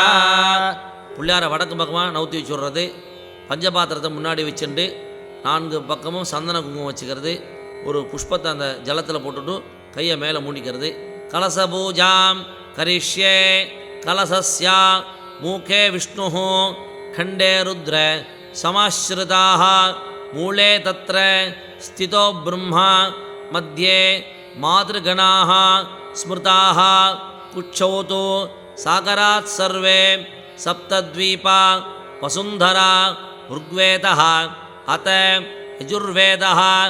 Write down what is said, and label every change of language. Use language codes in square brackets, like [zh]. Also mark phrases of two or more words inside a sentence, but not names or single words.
[ta] பிள்ளையாரை வடக்கு பக்கமாக நவுத்தி வச்சுடுறது. பஞ்சபாத்திரத்தை முன்னாடி வச்சுட்டு 4 பக்கமும் சந்தன குங்குமம் வச்சுக்கிறது. ஒரு புஷ்பத்தை அந்த ஜலத்தில் போட்டுட்டு கையை மேலே மூடிக்கிறது. [sa] कलशपूजां करिष्ये. कलशस्या मूखे विष्णु खंडे रुद्र समाश्रिताः मूले तत्र स्थितो ब्रह्मा मध्ये मातृगणाः स्मृताः कुक्षौ तु सागरात् सर्वे सप्तद्वीपा वसुन्धरा ऋग्वेदः अत यजुर्वेदः